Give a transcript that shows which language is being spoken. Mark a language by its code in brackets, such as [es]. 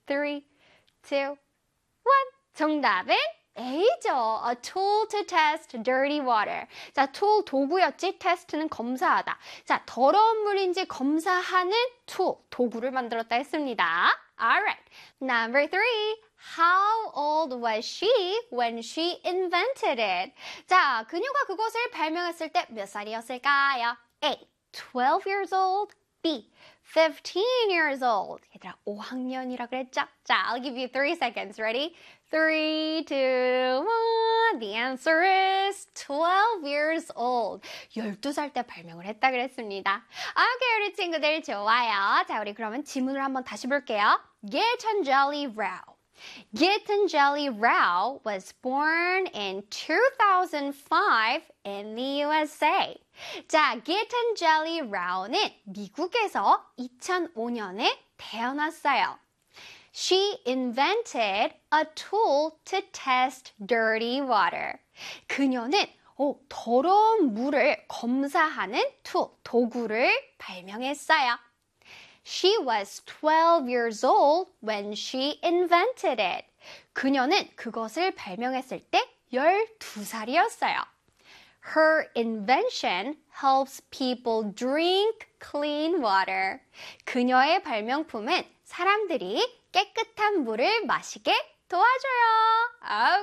[ko] 3, 2, 1. 정답은 A죠. [en] A tool to test dirty water. 자, tool [ko] 도구였지? test는 검사하다. 자, 더러운 물인지 검사하는 tool, 도구를 만들었다 했습니다. [en] Alright. Number 3. How old was she when she invented it? [ko] 자, 그녀가 그것을 발명했을 때몇 살이었을까요? [en] A. 12 years old. B. 15 years old. [ko] 얘들아, 5학년이라 그랬죠? [en] 자, I'll give you 3 seconds. Ready? 3, 2, 1. The answer is 12 years old. [ko] 12살 때 발명을 했다 그랬습니다. 오케이, 우리 친구들 좋아요. 자, 우리 그러면 지문을 한번 다시 볼게요. [en] Gitanjali Rao. Gitanjali Rao was born in 2005 in the USA. [ko] 자, Gitanjali Rao는 미국에서 2005년에 태어났어요. [en] She invented a tool to test dirty water. [ko] 그녀는 더러운 물을 검사하는 tool, 도구를 발명했어요. [en] She was 12 years old when she invented it. [ko] 그녀는 그것을 발명했을 때 12살이었어요. [en] Her invention helps people drink clean water. [ko] 그녀의 발명품은 사람들이 깨끗한 물을 마시게 도와줘요.